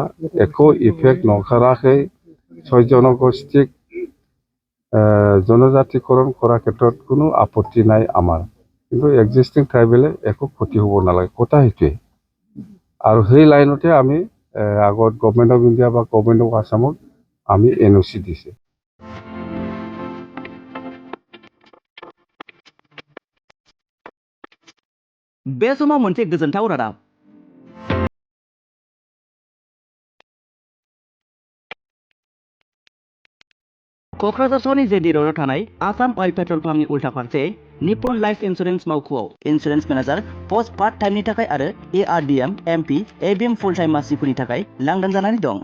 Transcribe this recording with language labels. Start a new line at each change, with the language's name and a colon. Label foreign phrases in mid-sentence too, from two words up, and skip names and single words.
Assamese: একো ইফেক্ট নকৰাকৈ 6 জনগোষ্ঠীক জনজাতিকৰণ কৰাৰ ক্ষেত্ৰত কোনো আপত্তি নাই আমাৰ। কিন্তু
English: existing tribale
Assamese: একো ক্ষতি হ'ব নালাগে, কথা সেইটোৱে। আৰু সেই লাইনতে আমি আগত
English: Government of India
Assamese: বা
English: Government of Assamak
Assamese: আমি এনঅ'চি দিছে।
Bodo: बे समाव मोनसे गोजोनथाव रादाब। क'क्राझार सहरनि जेडि र'डआव थानाय आसाम अइल पेट्रल पाम्पनि उल्था फारसे निप्पन लाइफ इन्सुरेन्स मावख'आव
English: insurance manager post part timeni
Bodo: थाखाय आरो एआरडिएम, एमपि, एबिएम
English: full time
Bodo: मासिफोरनि थाखाय लांदां जानानै दं।